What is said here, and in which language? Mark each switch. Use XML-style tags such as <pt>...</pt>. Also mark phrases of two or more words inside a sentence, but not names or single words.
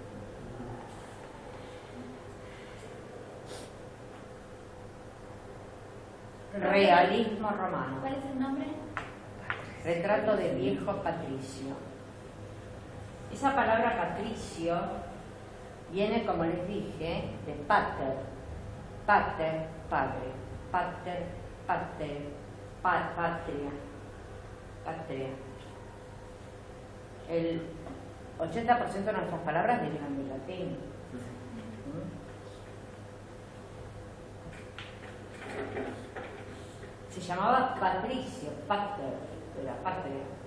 <es>Realismo romano. ¿Cuál es el nombre? Retrato de viejo patricio. Esa palabra patricio viene, como les dije, de pater. Pater, padre. Pater, pater, patria. Patria. El 80% de nuestras palabras derivan del latín. Se llamaba patricio, pater, de la patria.</es>